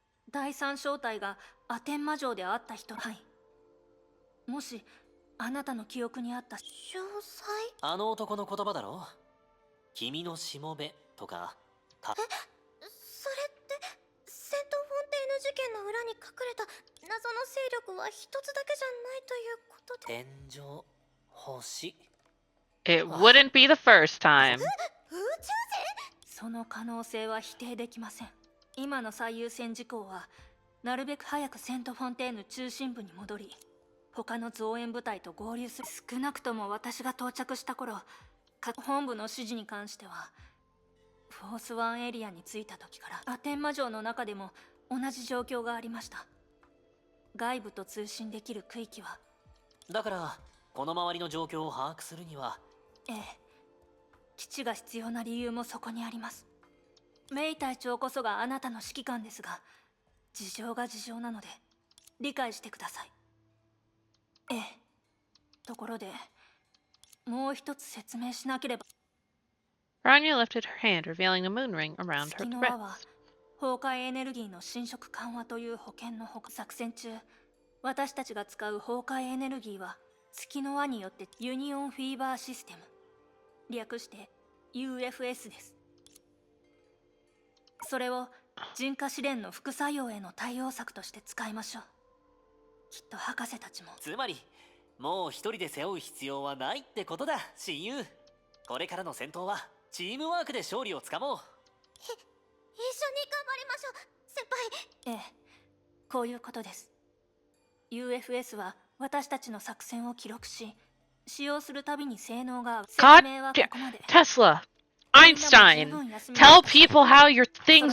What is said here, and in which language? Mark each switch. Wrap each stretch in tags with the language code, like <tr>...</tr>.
<ja>第三小隊がアテン魔城で会った人、はい。もしあなたの記憶にあった詳細？あの男の言葉だろ。君のしもべとか。それってセントフォンテーヌ事件の裏に隠れた謎の勢力は一つだけじゃないということで。天井、星。</ja> <en>It wouldn't be the first time.</en> <ja>宇宙人？その可能性は否定できません。今の最優先事項はなるべく早くセントフォンテーヌ中心部に戻り、他の増援部隊と合流する。少なくとも私が到着した頃、本部の指示に関してはフォースワンエリアに着いた時からアテン魔城の中でも同じ状況がありました。外部と通信できる区域は。だからこの周りの状況を把握するには。ええ、基地が必要な理由もそこにあります。メイ隊長こそがあなたの指揮官ですが、事情が事情なので理解してください。ええ。ところでもう一つ説明しなければ。</ja> <en>Rania lifted her hand, revealing a moon ring around her</en> <ja>月の輪は</ja> <en>wrist.</en> <ja>崩壊エネルギーの侵食緩和という保険のほか、作戦中私たちが使う崩壊エネルギーは月の輪によってユニオンフィーバーシステム、略して UFS です。それを人化試練の副作用への対応策として使いましょう。きっと博士たちも。つまりもう一人で背負う必要はないってことだ、親友。これからの戦闘はチームワークで勝利をつかもう。一緒に頑張りましょう、先輩。ええ、こういうことです。UFS は私たちの作戦を記録し、使用するたびに性能が。</ja> <en>God</en> <ja>説明はここまで。</ja> <en>Tesla, Einstein, tell people how your things</en>